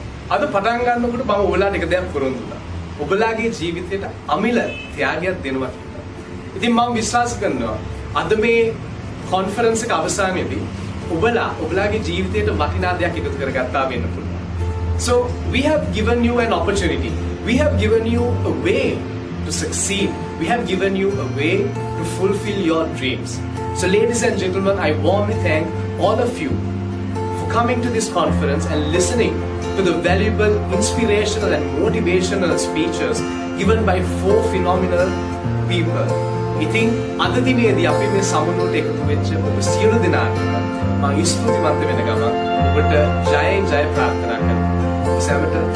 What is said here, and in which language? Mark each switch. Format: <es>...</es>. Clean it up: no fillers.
<si>අද පටන් ගන්නකොට මම ඔයාලට එක දෙයක් පුරුදු වුණා. ඔබලාගේ ජීවිතයට අමිල ත්‍යාගයක් දෙනවා කියලා. ඉතින් මම විශ්වාස කරනවා අද මේ කොන්ෆරන්ස් එක අවසානයේදී ඔබලාගේ ජීවිතයට වටිනා දෙයක් එකතු කරගත්තා වෙන්න පුළුවන්.</si> <en>So we have given you an opportunity. We have given you a way to succeed. We have given you a way to fulfill your dreams. So ladies and gentlemen, I warmly thank all of you for coming to this conference and listening to the valuable, inspirational and motivational speeches given by 4 phenomenal people.</en> <si>ඉතින් අද දිනේදී අපි මේ සමුළුවට එකතු වෙච්ච ඔබ සියලු දෙනාටම මම ස්තුතිවන්ත වෙන ගමන් ඔබට ජයෙන් ජය ප්‍රාර්ථනා කරනවා. සෑමට</si>